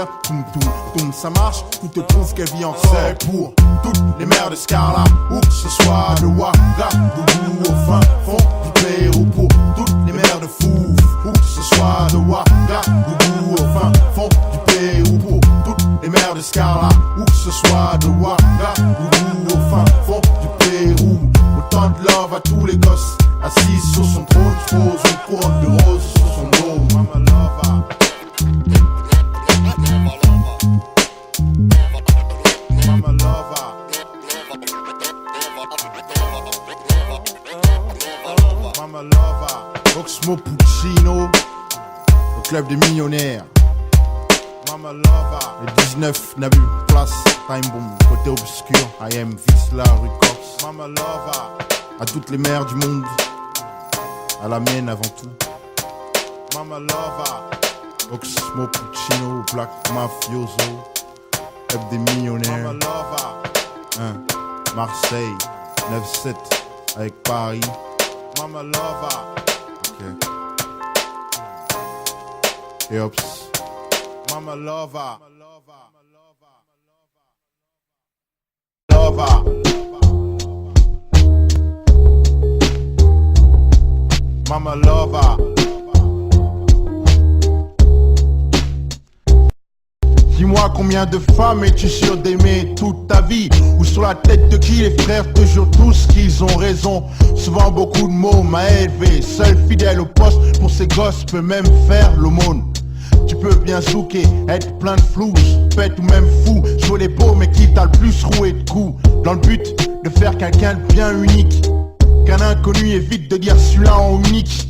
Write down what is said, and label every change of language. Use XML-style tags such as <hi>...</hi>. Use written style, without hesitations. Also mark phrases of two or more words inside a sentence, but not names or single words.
<fr>Toum toum toum, ça marche, tout te prouve qu'elle vit encore. C'est pour toutes les mères de Scarla, où que ce soit de Ouagadougou au fin fond du Pérou, pour toutes les mères de Fouf, où que ce soit de Ouagadougou au fin fond du Pérou, pour toutes les mères de Scarla, où que ce soit de Ouagadougou au fin fond du Pérou. Autant de love à tous les gosses, assis sur son trône, pose une couronne de rose sur son dos.</fr> <en>Mama lover. Mama lover. Mama lover.</en> <fr>Oxmo Puccino, au club des millionnaires.</fr> <en>Mama lover.</en> <fr>Le 19 n'a plus place,</fr> <en>time bomb,</en> <fr>côté obscur.</fr> <en>I am Visla Records. Mama lover.</en> <fr>À toutes les mères du monde, à la mienne avant tout.</fr> <en>Mama lover.</en> <fr>Oxmo Puccino, Black Mafioso, club des millionnaires.</fr> <en>Mama lover.</en> <fr>Marseille, 9-7 avec Paris.</fr> <en>Mama lover. Ok. Et Ops. Mama lover. Lover. Mama lover.</en> <fr>Dis-moi combien de femmes es-tu sûr d'aimer toute ta vie? Ou sur la tête de qui les frères te jurent tous qu'ils ont raison? Souvent beaucoup de mots m'a élevé, seul fidèle au poste pour ses gosses peut même faire l'aumône. Tu peux bien zouker, être plein de flou, bête ou même fou, jouer les beaux mais qui t'a le plus roué de coups, dans le but de faire quelqu'un de bien unique, qu'un inconnu inconnu évite de dire celui-là en unique.</fr>